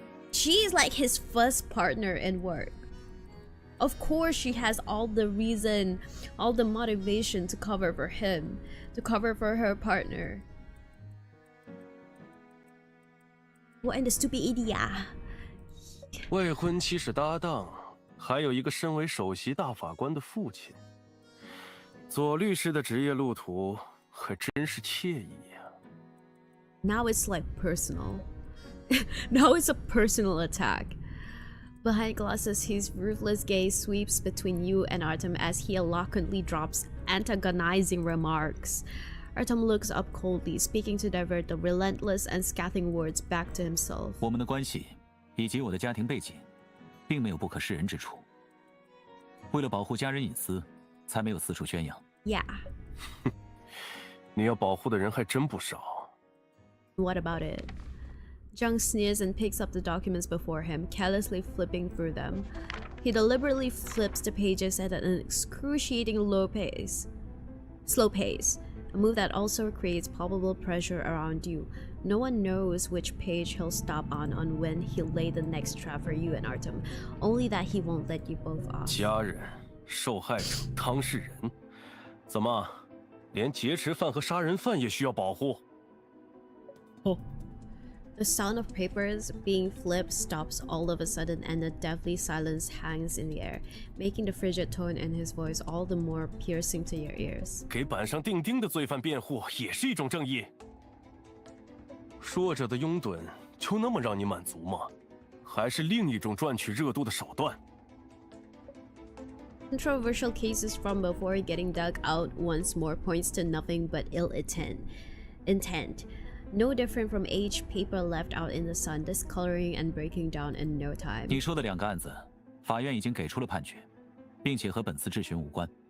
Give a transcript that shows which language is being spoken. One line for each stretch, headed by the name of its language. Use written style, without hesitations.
English: She's like his first partner in work. Of course, she has all the reason, all the motivation to cover for him, to cover for her partner. What in the stupid idiot?
Chinese: 未婚妻是搭档，还有一个身为首席大法官的父亲。左律师的职业路途还真是惬意呀。
English: Now it's like personal. Now it's a personal attack. Behind glasses, his ruthless gaze sweeps between you and Artem as he eloquently drops antagonizing remarks. Artem looks up coldly, speaking to divert the relentless and scathing words back to himself.
Chinese: 我们的关系以及我的家庭背景，并没有不可示人之处。为了保护家人隐私，才没有四处宣扬。
English: Yeah.
Chinese: 你要保护的人还真不少。
English: What about it? Zhang sneers and picks up the documents before him, carelessly flipping through them. He deliberately flips the pages at an excruciating slow pace, a move that also creates palpable pressure around you. No one knows which page he'll stop on when he'll lay the next trap for you and Artem, only that he won't let you both off.
Chinese: 家人、受害者、当事人，怎么，连劫持犯和杀人犯也需要保护？
English: The sound of papers being flipped stops all of a sudden, and a deathly silence hangs in the air, making the frigid tone in his voice all the more piercing to your ears.
Chinese: 给板上钉钉的罪犯辩护也是一种正义。说着的拥趸就那么让你满足吗？还是另一种赚取热度的手段？
English: Controversial cases from before getting dug out once more points to nothing but ill intent. No different from aged paper left out in the sun, discoloring and breaking down in no time.
Chinese: 你说的2个案子，法院已经给出了判决，并且和本次质询无关。